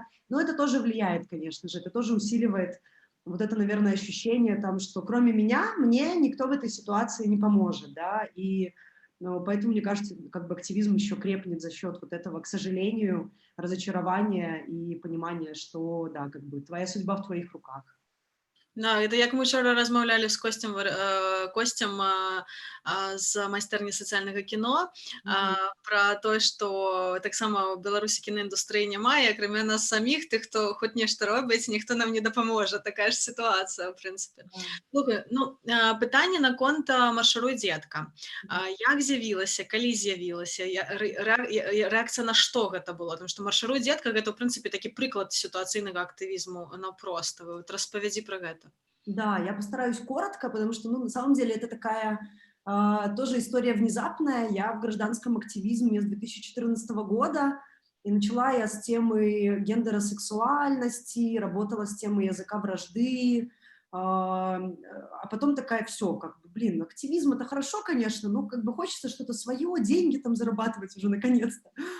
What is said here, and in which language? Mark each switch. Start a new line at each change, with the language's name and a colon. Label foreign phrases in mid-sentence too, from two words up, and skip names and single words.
Russian: Но это тоже влияет, конечно же, это тоже усиливает вот это, наверное, ощущение, там, что кроме меня, мне никто в этой ситуации не поможет, да, и поэтому, мне кажется, как бы активизм еще крепнет за счет вот этого, к сожалению, разочарования и понимания, что, да, как бы твоя судьба в твоих руках.
Belarusian: Да, это як мы вчора размаўлялі з Косцем з майстэрні сацыяльнага кіно, пра тое, што таксама ў Беларусі кінаіндустрыі няма, і акрамя нас саміх, тых, хто хоць нешта робіць, ніхто нам не дапаможа. Такая ж сітуацыя, ў прынцыпе. Слухай, ну, пытанне наконт «Маршируй, дзетка». Як з'явілася, калі з'явілася, рэакцыя на што гэта было? Тому што «Маршируй, дзетка» — гэта, ў прынцыпе, такі прыклад сітуацыйнага актывізму наўпрост. Вот распавядзі пра гэта.
Russian: Да, я постараюсь коротко, потому что, ну, на самом деле это такая тоже история внезапная. Я в гражданском активизме с 2014 года, и начала я с темы гендеросексуальности, работала с темой языка вражды, а потом такая: все, как бы, блин, активизм — это хорошо, конечно, но как бы хочется что-то свое, деньги там зарабатывать уже наконец-то.